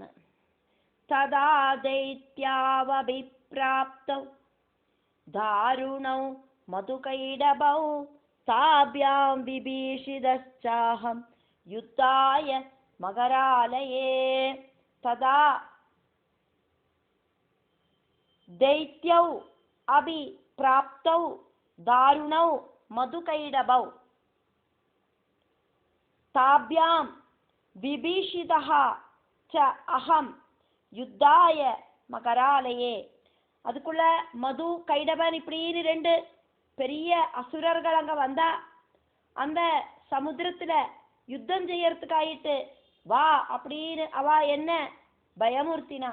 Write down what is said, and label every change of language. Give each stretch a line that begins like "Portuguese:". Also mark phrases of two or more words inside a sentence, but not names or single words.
Sanskrit: തദാ ദൈത്യാവഭിപ്രാപ്തൗ ദാരുണൗ മധുകൈടഭൗ താഭ്യാം വിഭീഷിതശ്ചാഹം യുദ്ധായ മകരാലയേ. തദാ ദൈത്യൗ അഭിപ്രാപ്തൗ ദാരുണൗ മധുകൈടഭൗ താഭ്യാം விபீஷிதஹ ச அகம் யுத்தாய மகராலயே.
Tamil: அதுக்குள்ள மது கைடபன் இப்படின்னு ரெண்டு பெரிய அசுரர்கள் அங்க வந்தா அந்த சமுத்திரத்துல யுத்தம் செய்யறதுக்காயிட்டு வா அப்படின்னு அவ என்ன பயமுறுத்தினா.